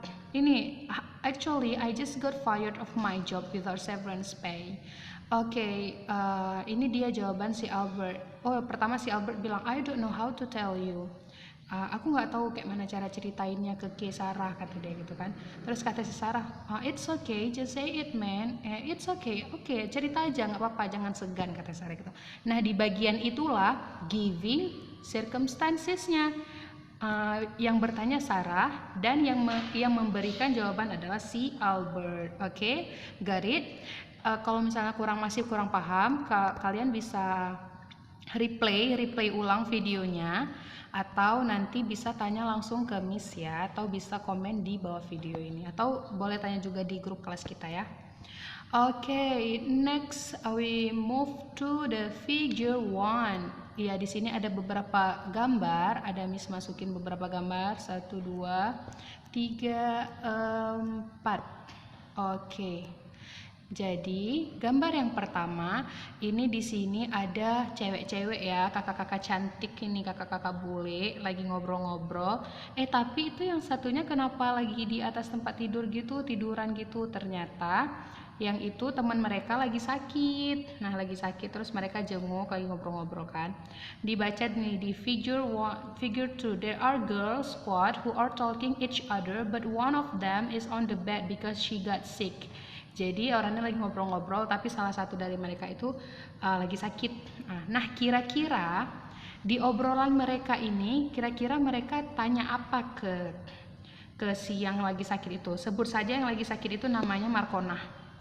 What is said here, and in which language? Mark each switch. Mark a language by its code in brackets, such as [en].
[id] Ini, [en] actually I just got fired of my job without severance pay. [id] Oke, ini dia jawaban si Albert. Oh, pertama si Albert bilang, [en] I don't know how to tell you. [id] Aku nggak tahu kayak mana cara ceritainnya ke Sarah, kata dia gitu kan. Terus kata si Sarah, [en] it's okay, just say it man. It's okay, [id] oke, cerita aja, nggak apa-apa, jangan segan, kata Sarah gitu. Nah, di bagian itulah giving circumstances-nya. Yang bertanya Sarah dan yang memberikan jawaban adalah si Albert. Oke, [en] got it? [id] Kalau misalnya masih kurang paham, kalian bisa replay ulang videonya, atau nanti bisa tanya langsung ke Miss ya, atau bisa komen di bawah video ini, atau boleh tanya juga di grup kelas kita ya. [en] Oke, next we move to the figure 1. [id] Ya, di sini ada beberapa gambar, ada Miss masukin beberapa gambar, 1, 2, 3, 4. Oke. Jadi, gambar yang pertama, ini di sini ada cewek-cewek ya, kakak-kakak cantik ini, kakak-kakak bule, lagi ngobrol-ngobrol. Tapi itu yang satunya kenapa lagi di atas tempat tidur gitu, tiduran gitu? Ternyata yang itu teman mereka lagi sakit. Nah, lagi sakit terus mereka jenguk, lagi ngobrol-ngobrol kan. Dibaca nih di [en] figure 2, there are girls squad who are talking each other, but one of them is on the bed because she got sick. [id] Jadi orangnya lagi ngobrol-ngobrol, tapi salah satu dari mereka itu lagi sakit. Nah, kira-kira di obrolan mereka ini, kira-kira mereka tanya apa ke si yang lagi sakit itu? Sebut saja yang lagi sakit itu namanya Markona.